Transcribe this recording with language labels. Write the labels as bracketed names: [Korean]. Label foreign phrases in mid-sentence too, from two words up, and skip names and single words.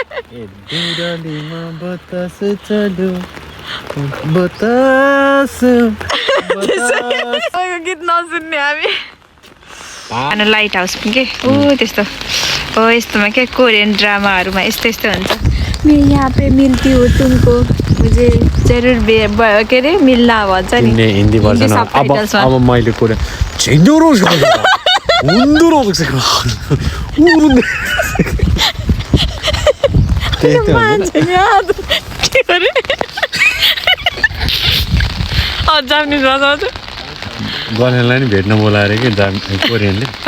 [Nepali] देउरालीमा बतास चल्यो बतास गीत नसुन्ने हामी। [English] light house [Nepali] पनि के त्यस्तो हो, यस्तोमा के कोरियन ड्रामाहरूमा यस्तो हुन्छ। [Hindi] मैं यहाँ पे मिल्ती हूँ तुमको, मुझे जरूर के अरे मिल्ना [Nepali] भन्छ नि हिन्दी भर्जन। अब मैले कुरा गर्नेलाई नि भेट्न बोलाएर कि कोरियनले